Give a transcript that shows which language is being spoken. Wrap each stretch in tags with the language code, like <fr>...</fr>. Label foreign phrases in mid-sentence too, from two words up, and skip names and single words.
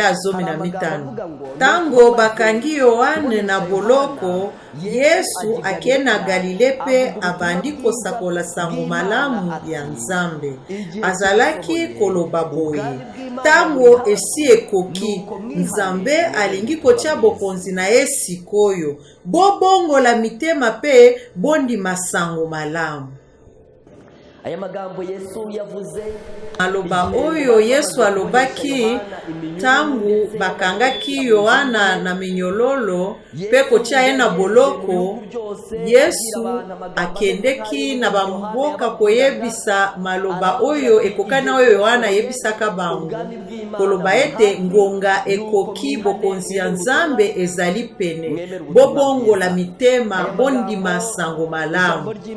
<ln>ya 15 tango bakangi Yohane na boloko Yesu akena Galile pe abandi kosakola sango malamu ya Nzambe azalaki koloba boye tango esi ekoki Nzambe alingi kotia bokonzi na ye sikoyo bobongola mitema pe bondi masango malamu</ln> <rw>aya magambo Yesu yavuze</rw> <ln>aloba oyo Yesu alobaki tangu bakangaki Yohana na minyololo pe kotia ye na boloko Yesu akendeki na bamboka koyebisa maloba oyo ekokana oyo Yohana yebisaka bango koloba ete ngonga ekoki bokonzi ya Nzambe ezali pene bobongola mitema bondima sango malamu</ln>